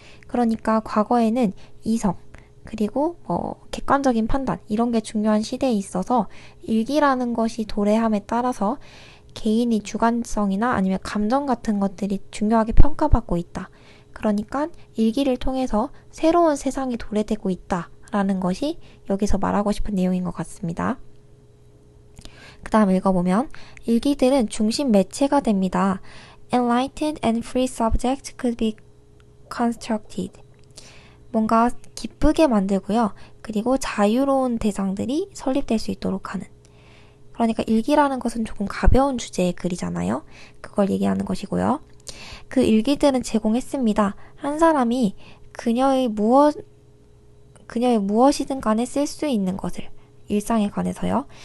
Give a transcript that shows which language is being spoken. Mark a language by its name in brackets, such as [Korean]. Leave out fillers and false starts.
[Korean] 그러니까 과거에는 이성, 그리고 객관적인 판단 이런 게 중요한 시대에 있어서 일기라는 것이 도래함에 따라서 개인의 주관성이나 아니면 감정 같은 것들이 중요하게 평가받고 있다. 그러니까 일기를 통해서 새로운 세상이 도래되고 있다. 라는 것이 여기서 말하고 싶은 내용인 것 같습니다. 그 다음 읽어보면 일기들은 중심 매체가 됩니다. [English] Enlightened and free subjects could be constructed. [Korean] 뭔가 기쁘게 만들고요. 그리고 자유로운 대상들이 설립될 수 있도록 하는. 그러니까 일기라는 것은 조금 가벼운 주제의 글이잖아요. 그걸 얘기하는 것이고요. 그 일기들은 제공했습니다. 한 사람이 그녀의 무엇이든 간에 쓸 수 있는 것을 일상에 관해서요.